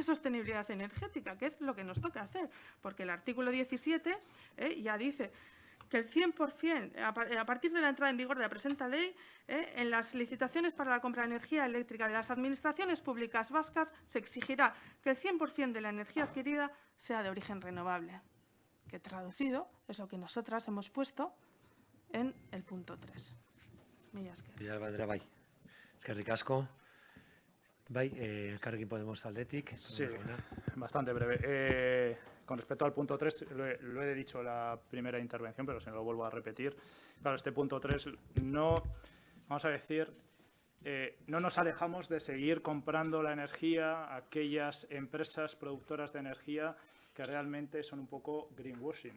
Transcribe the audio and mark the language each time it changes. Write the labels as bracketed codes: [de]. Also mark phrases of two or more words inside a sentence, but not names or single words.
[es] Sostenibilidad Energética, que es lo que nos toca hacer, porque el artículo 17 ya dice que el 100%, a partir de la entrada en vigor de la presente ley, en las licitaciones para la compra de energía eléctrica de las administraciones públicas vascas se exigirá que el 100% de la energía adquirida sea de origen renovable, que traducido es lo que nosotras hemos puesto en el punto 3. [eu] Mila esker. Villalba bai. Eskerrik asko. Bai, Elkarrekin Podemos aldetik. [es] Sí, bastante breve. Con respecto al punto 3, lo he dicho en la primera intervención, pero se lo vuelvo a repetir. Claro, este punto 3 no, vamos a decir, no nos alejamos de seguir comprando la energía a aquellas empresas productoras de energía que realmente son un poco greenwashing.